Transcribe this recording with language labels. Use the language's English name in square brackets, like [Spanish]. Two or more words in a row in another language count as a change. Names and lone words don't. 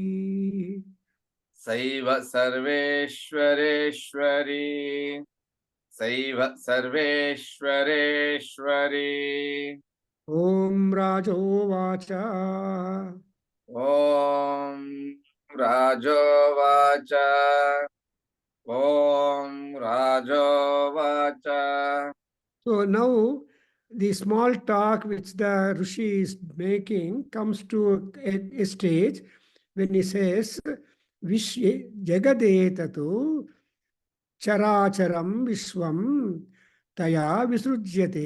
[Sanskrit] ಸೈವ ಸರ್ವೇಶ್ವರೇಶ್ವರಿ ಸೈವ ಸರ್ವೇಶ್ವರೇಶ್ವರಿ ಓಂ ರಾಜೋವಾಚ ಓಂ ರಾಜೋವಾಚ ಓಂ ರಾಜೋವಾಚ. [English] So now the small talk which the Rishi is making comes to a stage when he says [Sanskrit] जगदेतत् चराचरं विश्वं तया विसृज्यते.